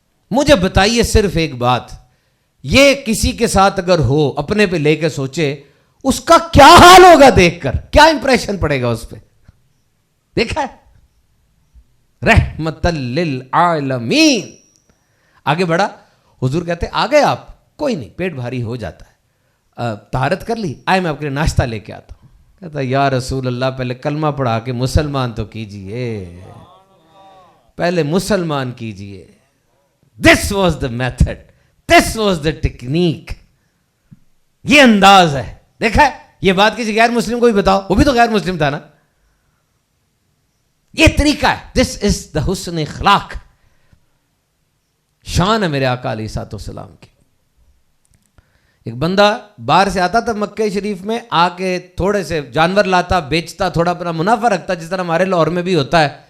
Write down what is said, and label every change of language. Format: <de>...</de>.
<ur>مجھے بتائیے صرف ایک بات, یہ کسی کے ساتھ اگر ہو, اپنے پہ لے کے سوچے, اس کا کیا حال ہوگا دیکھ کر, کیا امپریشن پڑے گا اس پہ؟ دیکھا ہے, رحمت للعالمین. آگے بڑھا, حضور کہتے آ گئے آپ, کوئی نہیں پیٹ بھاری ہو جاتا ہے, طہارت کر لی, آئے میں آپ کے لیے ناشتہ لے کے آتا ہوں. کہتا یا رسول اللہ پہلے کلمہ پڑھا کے مسلمان تو کیجئے, پہلے مسلمان کیجئے.</ur> <en>This was the method, this was the technique.</en> <ur>یہ انداز ہے. دیکھا ہے, یہ بات کسی غیر مسلم کو بھی بتاؤ, وہ بھی تو غیر مسلم تھا نا. یہ طریقہ ہے.</ur> <en>this is the</en> <ur>حسن اخلاق. شان ہے میرے آقا علیہ الصلوۃ والسلام کی. ایک بندہ باہر سے آتا تھا مکہ شریف میں, آ کے تھوڑے سے جانور لاتا, بیچتا, تھوڑا اپنا منافع رکھتا, جس طرح ہمارے لاہور میں بھی ہوتا ہے.</ur>